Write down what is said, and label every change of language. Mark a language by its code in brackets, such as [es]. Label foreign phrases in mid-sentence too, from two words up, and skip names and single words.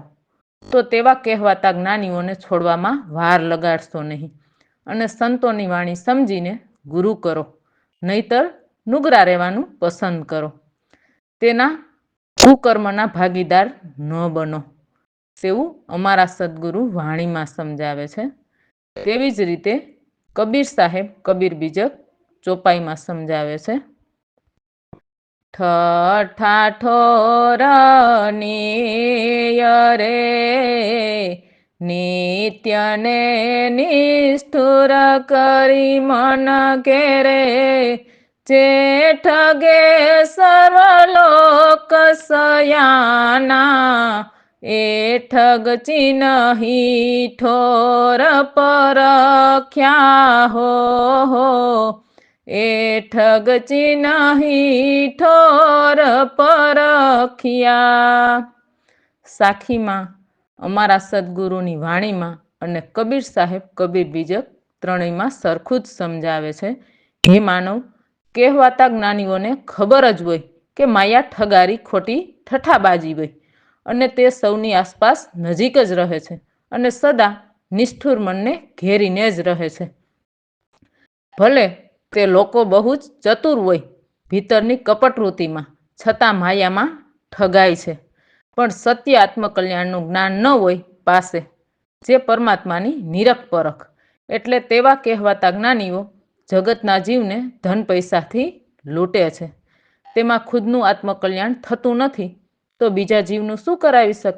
[gu] તો તેવા કહેવાતા જ્ઞાનીઓને છોડવામાં વાર લગાડશો નહીં અને સંતોની વાણી સમજીને ગુરુ કરો, નહીતર નુગરા રહેવાનું પસંદ કરો। તેના કુકર્મના ભાગીદાર ન બનો તેવું અમારા સદ્ગુરુ વાણીમાં સમજાવે છે। તેવી જ રીતે કબીર સાહેબ કબીર બીજક ચોપાઈમાં સમજાવે છે। [hi] ठठा ठोर रे नित्य ने निष्ठुर करी मन घेरे, जेठ गे सर्वलोक सयाना, ए ठग चिन्ही ठोर परख्या हो, ए ठग चिन्ही ठोर परखिया। [gu] સાખીમાં અમારા સદ્ગુરુની વાણીમાં અને કબીર સાહેબ કબીર બીજક ત્રણેયમાં સરખું જ સમજાવે છે। હે માનવ, કહેવાતા જ્ઞાનીઓને ખબર જ હોય કે માયા ઠગારી ખોટી ઠઠાબાજી હોય અને તે સૌની આસપાસ નજીક જ રહે છે અને સદા નિષ્ઠુર મનને ઘેરીને જ રહે છે। ભલે તે લોકો બહુ જ ચતુર હોય ભીતરની કપટવૃત્તિમાં, છતાં માયામાં ઠગાય છે. પણ સત્ય આત્મકલ્યાણનું જ્ઞાન ન હોય પાસે, જે પરમાત્માની નિરખ પરખ, એટલે તેવા કહેવાતા જ્ઞાનીઓ જગતના જીવને ધન પૈસાથી લૂંટે છે. તેમાં ખુદનું આત્મકલ્યાણ થતું નથી તો બીજા જીવનું શું કરાવી શકે?